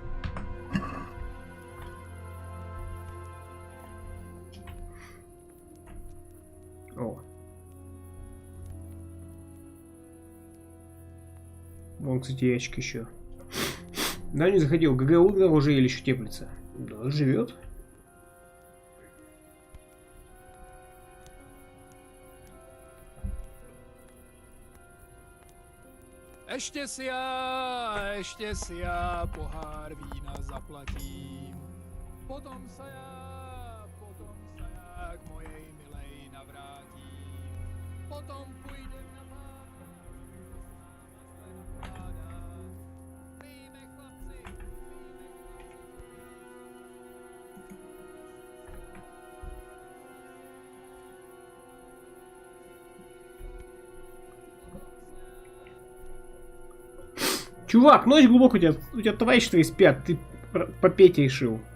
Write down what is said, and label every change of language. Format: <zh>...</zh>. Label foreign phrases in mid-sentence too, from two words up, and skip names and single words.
<ru>О. Вон, кстати, ящик еще. Да, не заходил. ГГ умер уже или еще теплится? Да, живет.</ru> <cs>Ještě si já pohár vína zaplatím. Potom se já k mojej milej navrátím. Potom půjdem na pána. Pijme chlapci,</cs> <ru>Чувак, ночь глубокая, у тебя товарищи твои спят, ты по Пете решил.</ru>